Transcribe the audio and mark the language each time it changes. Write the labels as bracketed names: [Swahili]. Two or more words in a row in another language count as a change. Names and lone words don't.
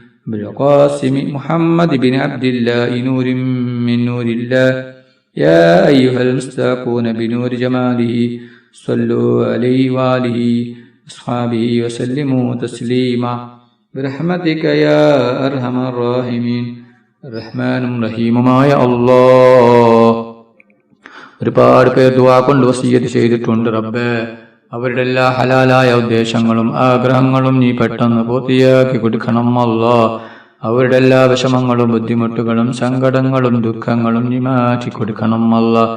[Arabic] بالقاسم محمد بن عبد الله نور من نور الله. يا أيها المستاقون بنور جماله صلوا عليه وآله أصحابه وسلموا تسليما برحمتك يا أرحم الراحمين. [Malayalam] റഹ്മാനും റഹീമുമായ അല്ലാഹ്. ഒരുപാട് പേർ ദുആ കൊണ്ട് വസിയ്യത്ത് ചെയ്തിട്ടുണ്ട്. റബ്ബേ, അവരുടെ എല്ലാ ഹലാലായ ഉദ്ദേശങ്ങളും ആഗ്രഹങ്ങളും നീ പെട്ടെന്ന് പൂർത്തിയാക്കി കൊടുക്കണം അല്ലാഹ്. അവരുടെ എല്ലാ വിഷമങ്ങളും ബുദ്ധിമുട്ടുകളും സങ്കടങ്ങളും ദുഃഖങ്ങളും നീ മാറ്റി കൊടുക്കണം അല്ലാഹ്.